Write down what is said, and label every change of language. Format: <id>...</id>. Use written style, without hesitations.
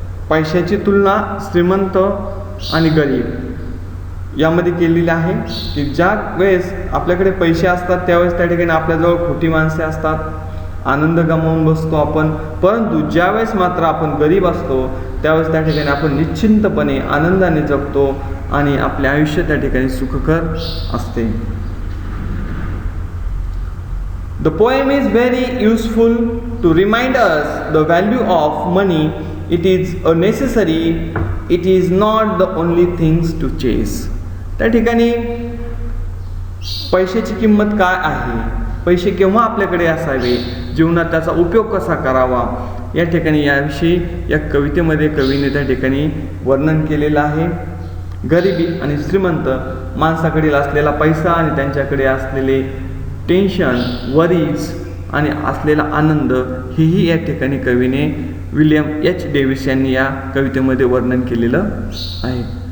<mr>पैशाची तुलना श्रीमंत आणि गरीब यामध्ये केलेली आहे की ज्या वेळेस आपल्याकडे पैसे असतात त्यावेळेस त्या ठिकाणी आपल्याजवळ खोटी माणसे असतात, आनंद गमावून बसतो आपण. परंतु ज्यावेळेस मात्र आपण गरीब असतो त्यावेळेस त्या ठिकाणी आपण निश्चिंतपणे आनंदाने जगतो आणि आपले आयुष्य त्या ठिकाणी सुखकर असते.</mr> <en>The poem is very useful to remind us the value of money. It is a necessary. It is not the only things to chase.</en> <mr>त्या ठिकाणी पैशाची किंमत काय आहे, पैसे केव्हा आपल्याकडे असावे, जीवनात त्याचा उपयोग कसा करावा, या ठिकाणी याविषयी या कवितेमध्ये कवीने त्या ठिकाणी वर्णन केलेलं आहे. गरिबी आणि श्रीमंत माणसाकडील असलेला पैसा आणि त्यांच्याकडे असलेले टेन्शन, वरीज आणि असलेला आनंद हेही या ठिकाणी कवीने विलियम एच डेव्हिस यांनी या कवितेमध्ये वर्णन केलेलं आहे.</mr>